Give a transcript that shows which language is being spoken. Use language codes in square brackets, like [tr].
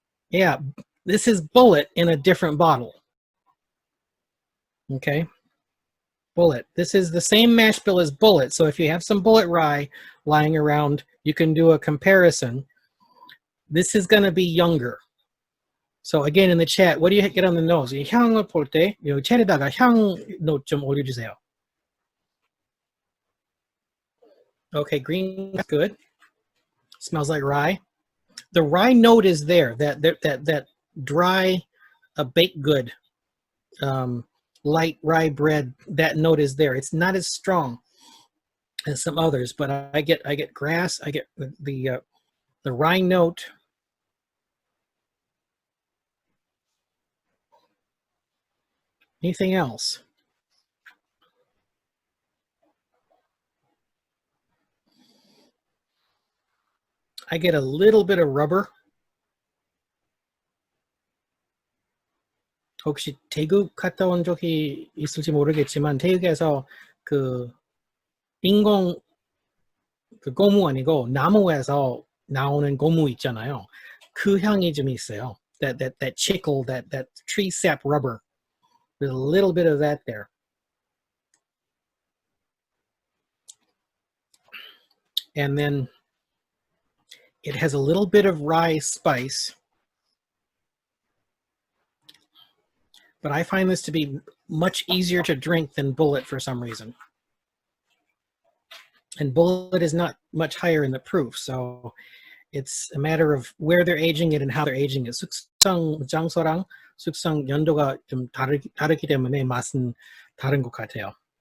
[en] Yeah, this is Bullet in a different bottle. Okay, Bullet. This is the same mash bill as Bullet. So if you have some Bullet rye lying around, you can do a comparison. This is going to be younger. So again, in the chat, what do you get on the nose? [ko] 이 향을 볼 때, 이 챗에다가 향 노트 좀 올려주세요. [en] Okay, green, good. Smells like rye. The rye note is there. That dry, baked good. Light rye bread, that note is there. It's not as strong as some others, but I get grass, I get the rye note. Anything else? I get a little bit of rubber. [ko] 혹시 태국 갔다 온 적이 있을지 모르겠지만, 태국에서 그 인공 그 고무 아니고 나무에서 나오는 고무 있잖아요. 그 향이 좀 있어요. [en] That chicle, that tree sap rubber. There's a little bit of that there. And then it has a little bit of rye spice. but I find this to be much easier to drink than Bullet for some reason. And Bullet is not much higher in the proof, so it's a matter of where they're aging it and how they're aging it. [ko] 숙성 장소랑 숙성 연도가 좀 다르기 때문에 맛은 다른 것 같아요.